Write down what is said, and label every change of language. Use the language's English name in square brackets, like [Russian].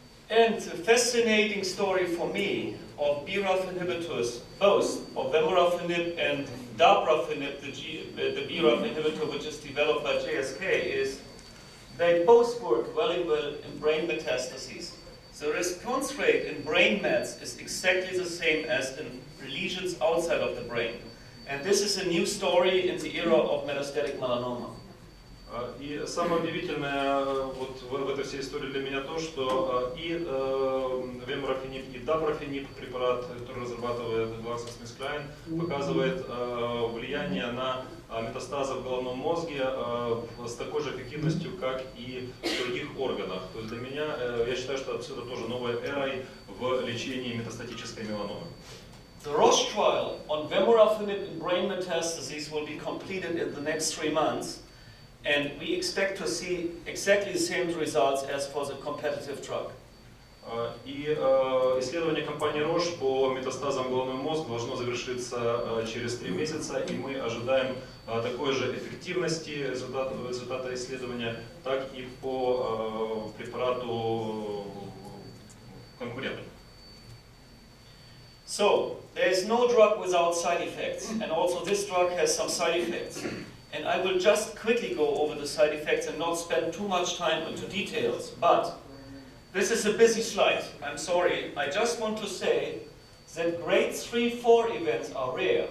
[English] And a fascinating story for me of BRAF inhibitors, both of vemurafenib and dabrafenib, the BRAF inhibitor which is developed by GSK, is they both work very well in brain metastases. The response rate in brain mets is exactly the same as in lesions outside of the brain. And this is a new story in the era of metastatic melanoma. [Russian] И самое удивительное вот в этой всей истории для меня то, что и вемурafenib, и dabrafenib, препарат, который разрабатывает GlaxoSmithKline, показывает влияние на метастазы в головном мозге с такой же эффективностью, как и в других органах. То есть для меня, я считаю, что это тоже новая эра в лечении метастатической меланомы. [English] The Roche trial on vemurafenib in brain metastases will be completed in the next 3 months. And we expect to see exactly the same results as for the competitive drug. [Russian] И исследование компании Roche по метастазам головного мозга должно завершиться через 3 месяца, и мы ожидаем такой же эффективности результата исследования, так и по препарату конкуренту. [English] So, there is no drug without side effects, and also this drug has some side effects. And I will just quickly go over the side effects and not spend too much time into details. But this is a busy slide. I'm sorry. I just want to say that grade 3-4 events are rare.